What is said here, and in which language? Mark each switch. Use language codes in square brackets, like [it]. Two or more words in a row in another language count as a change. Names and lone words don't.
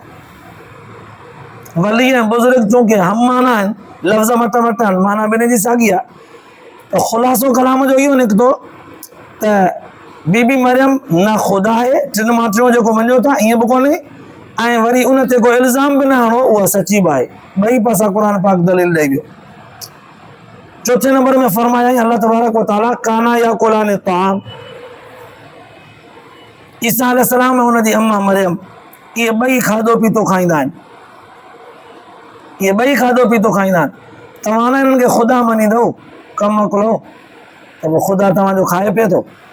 [sd] वली ऐं बुज़ुर्ग चूंकि हम माना आहिनि, लफ़्ज़ मट मट आहिनि, माना ॿिन्ही जी साॻी आहे, त ख़ुलासो कलाम जो इहो निकितो त बीबी मरियम न ख़ुदा आहे, टिनि मां टियों जेको मञो था ईअं बि कोन्हे, ऐं वरी उन ते को इल्ज़ाम बि न हणो, उहा सची बि आहे। ॿई पासा क़ुर पाक दलील ॾेई वियो। चौथे नंबर में फरमाया [ar] الله تبارك وتعالى كانا يأكلان الطعام, [sd] ईसा अलैहिस्सलाम ऐं हुनजी अम्मा मरियम इहे ॿई खाधो पीतो खाईंदा आहिनि, इहे ॿई खाधो पीतो खाईंदा आहिनि। तव्हां न हिननि खे ख़ुदा मञींदव, कमु मोकिलो त पोइ ख़ुदा तव्हांजो खाए पिए थो?